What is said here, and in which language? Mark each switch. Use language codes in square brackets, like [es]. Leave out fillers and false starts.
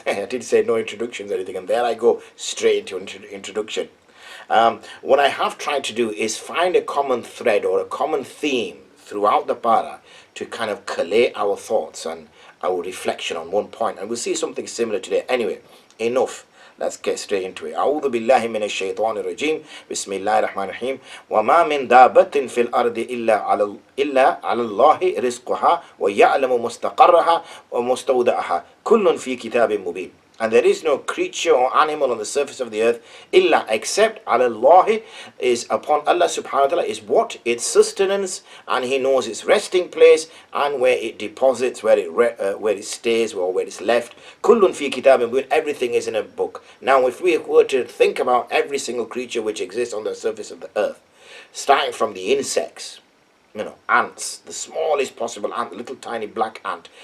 [en] I did say no introductions or anything, and there I go straight into introduction. What I have tried to do is find a common thread or a common theme throughout the para to kind of collate our thoughts and our reflection on one point, and we'll see something similar today. Anyway, enough. Let's get straight into it. [ar] أعوذ بالله من الشيطان الرجيم بسم الله الرحمن الرحيم وما من دابة في الأرض إلا على الله رزقها ويعلم مستقرها ومستودعها كل في كتاب مبين. [en] And there is no creature or animal on the surface of the earth illa except Allah is upon Allah subhanahu wa ta'ala is what? Its sustenance, and He knows its resting place and where it deposits, where it stays or where it's left. Kullun fi kitabin, everything is in a book. Now if we were to think about every single creature which exists on the surface of the earth, starting from the insects, ants, the smallest possible ant, the little tiny black ant.